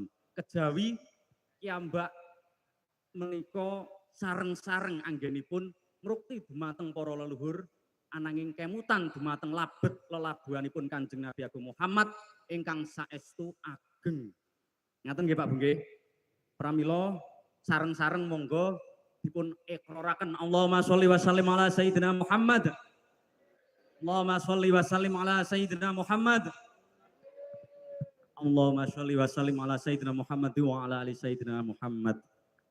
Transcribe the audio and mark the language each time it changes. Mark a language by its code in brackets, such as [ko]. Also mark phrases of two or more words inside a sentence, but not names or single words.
[jv] Kejawi kiambak menika sareng-sareng anggenipun ngrukti dumateng para leluhur ananging kemutan dumateng labet lelabuhanipun Kanjeng Nabi Agung Muhammad ingkang saestu ageng. Ngaten nggih Pak Bu nggih. Pramila sareng-sareng monggo dipun iqraraken [ar] اللهم صل وسلم على سيدنا محمد. اللهم صل وسلم على سيدنا محمد. اللهم صل وسلم على سيدنا محمد وعلى آل سيدنا محمد.